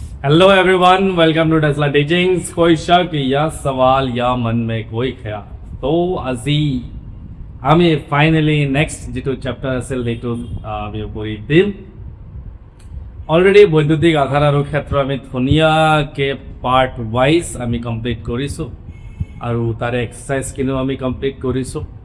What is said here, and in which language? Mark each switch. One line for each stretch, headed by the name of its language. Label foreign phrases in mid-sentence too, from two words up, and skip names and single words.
English: hello everyone, welcome to Tesla Teachings.
Hindi: कोई शक या सवाल या मन में कोई ख्याल
Assamese: तो আজি আমি ফাইনেলি নেক্সট যিটো চেপ্টাৰ আছিল সেইটো আমি কৰি দিম। অলৰেডি বৈদ্যুতিক আধাৰ আৰু ক্ষেত্ৰ আমি ধুনীয়াকৈ
English: part wise
Assamese: আমি কমপ্লিট কৰিছোঁ আৰু তাৰে এক্সাৰচাইজখিনিও আমি কমপ্লিট কৰিছোঁ।